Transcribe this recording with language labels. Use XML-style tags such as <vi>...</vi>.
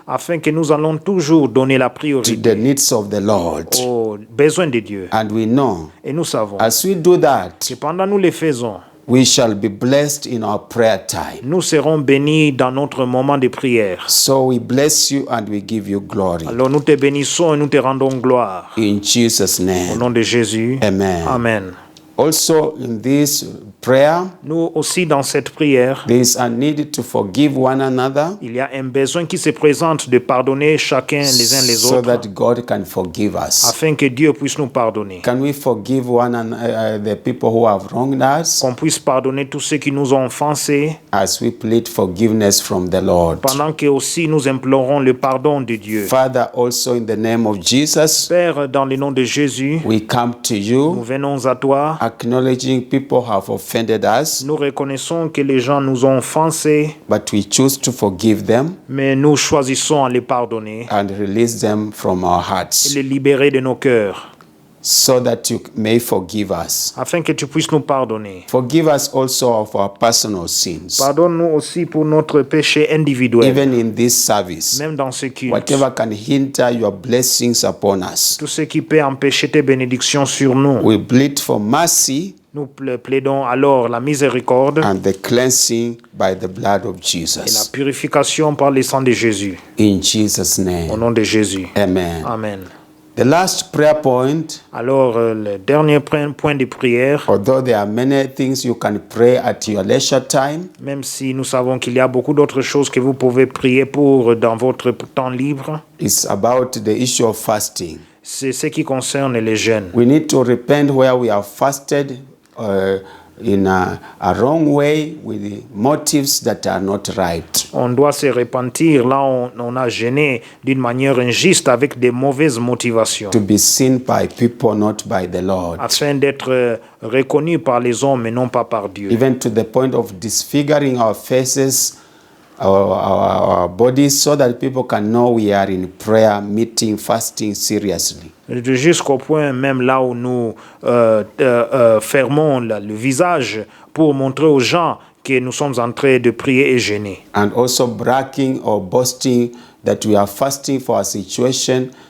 <fr>Afin que nous allons toujours donner la</fr> <en>to</en> <fr>priorité</fr> <en>the needs of the Lord.</en> <fr>aux besoins de Dieu.</fr> <en>And we know</en> <fr>Et nous savons</fr> <en>as we do that,</en> <fr>que pendant nous les faisons,</fr> <en>We shall be blessed in our prayer time.</en> <fr>Nous serons bénis dans notre moment de prière.</fr> <en>So we bless you and we give you glory.</en> <fr>Alors nous te bénissons et nous te rendons gloire.</fr> <en>In Jesus'</en> <fr>Au</fr> <en>name.</en> <fr>nom de Jésus.</fr> <en>Amen.</en> <fr>Amen.</fr> <en>Also in this prayer,</en> <fr>Nous aussi dans cette prière,</fr> <en>there is a need to forgive one another</en> <fr>il y a un besoin qui se présente de pardonner chacun les uns les</fr> <en>so</en> <fr>autres</fr> <en>that God can forgive us.</en> <fr>afin que Dieu puisse nous pardonner.</fr> <en>Can we forgive the people who have wronged us</en> <fr>Qu'on puisse pardonner tous ceux qui nous ont offensés</fr> <en>as we plead forgiveness from the Lord?</en> <fr>pendant que aussi nous implorons le pardon de Dieu.</fr> <en>Father, also in the name of Jesus,</en> <fr>Père, dans le nom de Jésus,</fr> <en>we come to</en> <fr>nous</fr> <en>you</en> <fr>venons à toi.</fr> <en>acknowledging people have offended us,</en> <fr>Nous reconnaissons que les gens nous ont offensés,</fr> <en>but we choose to forgive them</en> <fr>mais nous choisissons à les pardonner</fr> <en>and release them from our</en> <fr>et</fr> <en>hearts</en> <fr>les libérer de nos cœurs,</fr> <en>so that you may forgive us.</en> <fr>afin que tu puisses nous pardonner.</fr> <en>Forgive us also of our personal sins.</en> <fr>Pardonne-nous aussi pour notre péché individuel,</fr> <en>Even in this service,</en> <fr>même dans ce culte.</fr> <en>whatever can hinder your blessings upon us,</en> <fr>Tout ce qui peut empêcher tes bénédictions sur nous.</fr> <en>we plead for mercy</en> <fr>Nous plaidons alors la miséricorde</fr> <en>and the cleansing by the blood of</en> <fr>et la</fr> <en>Jesus.</en> <fr>purification par le sang de Jésus.</fr> <en>In Jesus'</en> <fr>Au</fr> <en>name,</en> <fr>nom de Jésus.</fr> <en>amen.</en> <fr>Amen.</fr> <en>The last prayer point,</en> <fr>Alors, le dernier point de prière,</fr> <en>although there are many things you can pray at your leisure time,</en> <fr>même si nous savons qu'il y a beaucoup d'autres choses que vous pouvez prier pour dans votre temps libre,</fr> <en>is about the issue of fasting.</en> <fr>c'est ce qui concerne les jeûnes.</fr> <en>We need to repent where we have fasted in a wrong way with the motives that are not right.</en> <fr>On doit se repentir là où on a jeûné d'une manière injuste avec des mauvaises motivations,</fr> <en>To be seen by people, not by the Lord.</en> <fr>afin d'être reconnu par les hommes et non pas par Dieu.</fr> <en>Even to the point of disfiguring our faces, our bodies, so that people can know we are in prayer, meeting, fasting seriously.</en> <fr>Jusqu'au point même là où nous fermons le visage pour montrer aux gens que nous sommes en train de prier et jeûner.</fr> <en>And also bragging or boasting that we are fasting for a situation.</en>